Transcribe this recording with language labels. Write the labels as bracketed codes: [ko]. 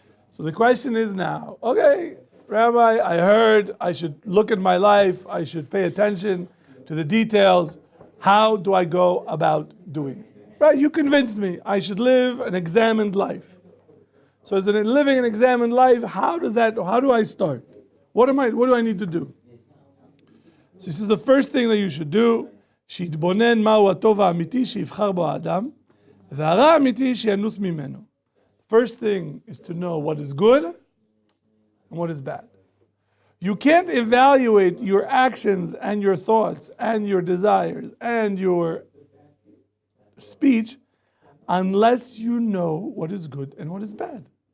[en] So the question is now, okay, Rabbi, I heard I should look at my life, I should pay attention to the details. How do I go about doing it? Right, you convinced me I should live an examined life. So is it in living an examined life, how do I start? What do I need to do? So this is the first thing that you should do. [he] שיתבונן מהו הטוב האמיתי שיבחר בו האדם, והרע האמיתי שינוס ממנו. [en] first thing is to know what is good and what is bad. You can't evaluate your actions and your thoughts and your desires and your speech unless you know what is good and what is bad.